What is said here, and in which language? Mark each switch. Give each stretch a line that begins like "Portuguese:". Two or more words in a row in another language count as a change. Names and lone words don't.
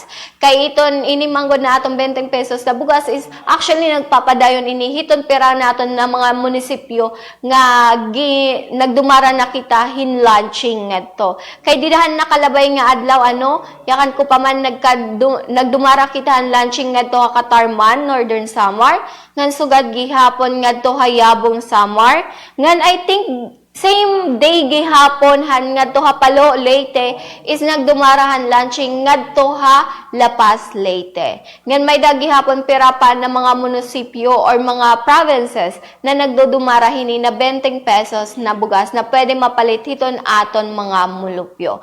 Waray: Kay iton inimanggod na atong 20 pesos na bugas is actually nagpapadayon ini hiton pera naton na mga munisipyo nga nagdumara na kita hinlaunching ngadto. Kay didahan nakalabay nga adlaw yakan ko pa man nagdumara kita hinlaunching ngadto ka Katarman, Northern Samar, ngan sugad gihapon ngadto Hayabong Samar, ngan
English: I think same day
Waray: gihapon ngadto Palo Leyte is nagdumarahan launching ngadto La Paz Leyte. Ngan may gihapon pirapan ng mga munisipyo or mga provinces na nagdudumara hini na 20 pesos na bugas na pwede mapalit hiton aton mga mulupyo.